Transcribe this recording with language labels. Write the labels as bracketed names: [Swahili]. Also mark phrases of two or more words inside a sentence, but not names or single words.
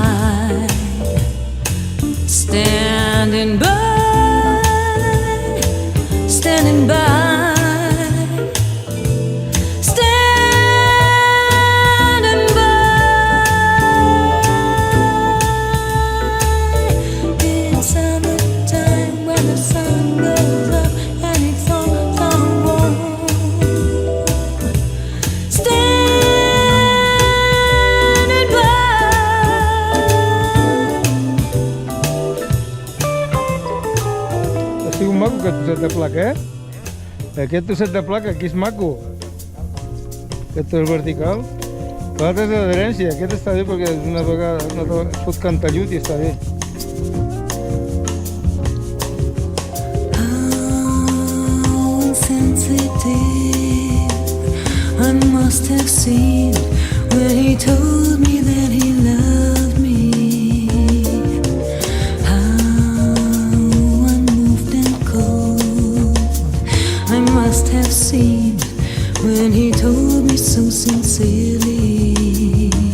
[English] Standing by, standing by, standing by. It's summertime when the sun goes up and it's all so warm. Standing by. [Catalan] Un maco aquest trosset de placa, eh? Aquest trosset de placa aquí és maco. Aquest és vertical. L'altre és d'adherència. Aquest està bé perquè una vegada es pot cantar llut i està bé. [English] How insensitive I must have seemed when he told me that he loved me. Must have seen when he told me so sincerely.